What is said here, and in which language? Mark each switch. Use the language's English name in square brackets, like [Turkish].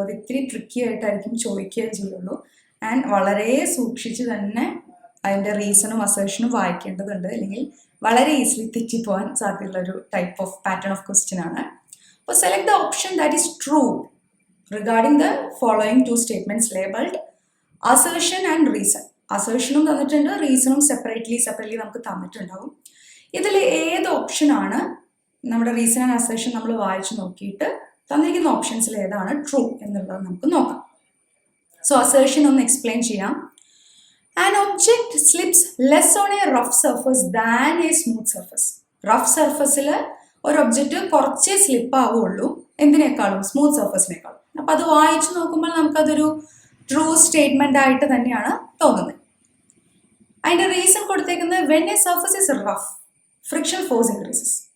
[Malayalam] അത് ഇത്തിരി ട്രിക്കി ആയിട്ടായിരിക്കും ചോദിക്കുകയും ചെയ്യുള്ളൂ. ആൻഡ് വളരെ സൂക്ഷിച്ച് തന്നെ അതിൻ്റെ റീസണും അസേർഷനും വായിക്കേണ്ടതുണ്ട്, അല്ലെങ്കിൽ വളരെ easily തെറ്റിപ്പോകാൻ സാധ്യതയുള്ളൊരു type of pattern of question ആണ്. അപ്പോൾ [English] Select the option that is true. regarding the following two statements labeled assertion and reason. [Malayalam] അസേർഷനും തന്നിട്ടുണ്ട്, റീസണും സെപ്പറേറ്റ്ലി നമുക്ക് തന്നിട്ടുണ്ടാവും. ഇതിൽ ഏത് ഓപ്ഷനാണ് നമ്മുടെ റീസൺ ആൻഡ് അസേർഷൻ നമ്മൾ വായിച്ചു നോക്കിയിട്ട് തന്നിരിക്കുന്ന ഓപ്ഷൻസിൽ ഏതാണ് ട്രൂ എന്നുള്ളത് നമുക്ക് നോക്കാം. സോ അസേർഷൻ ഒന്ന് എക്സ്പ്ലെയിൻ ചെയ്യാം. [English] An object slips less on a rough surface than a smooth surface. [Malayalam] Rough സർഫസിൽ ഒരു ഒബ്ജക്റ്റ് കുറച്ചേ സ്ലിപ്പ് ആവുള്ളൂ എന്തിനേക്കാളും, സ്മൂത്ത് സർഫസിനേക്കാളും. അപ്പം അത് വായിച്ചു നോക്കുമ്പോൾ നമുക്കതൊരു ട്രൂ സ്റ്റേറ്റ്മെന്റ് ആയിട്ട് തന്നെയാണ് തോന്നുന്നത്. അതിൻ്റെ റീസൺ കൊടുത്തേക്കുന്നത് [English] When a surface is rough friction force increases.